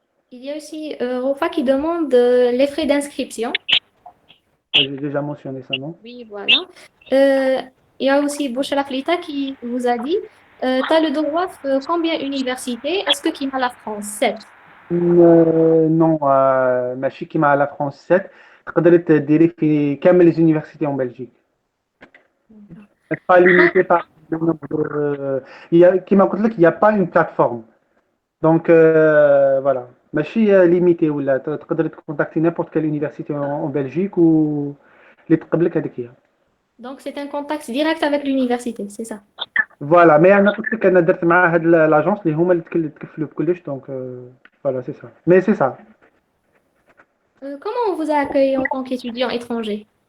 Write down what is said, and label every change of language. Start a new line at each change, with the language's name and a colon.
French: Il y a aussi Rofa qui demande les frais d'inscription. J'ai déjà mentionné ça, non? Oui, voilà. Il y a aussi Bouchra Flita qui vous a dit tu as le droit de combien d'universités? Est-ce que qui a la France? 7.
Arabic: Non, ماشي كيما على France 7 تقدري تديري في كامل
French: les universités en Belgique. Pas limité par le nombre.
Arabic: كيما قلت لك,
French: il n'y a pas une plateforme. Donc voilà.
Arabic: ماشي limité ولا تقدري تكونتاكتي
French: n'importe quelle université en Belgique
Arabic: و اللي تقبلك هذيك هي.
French: Donc c'est un contact direct avec l'université, c'est ça. Voilà, mais
Arabic: انا قلت لك انا درت مع هاد لاجونس اللي هما اللي تكفلوا بكلش دونك
French: voilà, c'est ça. Mais c'est ça. Comment on vous a accueilli en tant qu'étudiant étranger?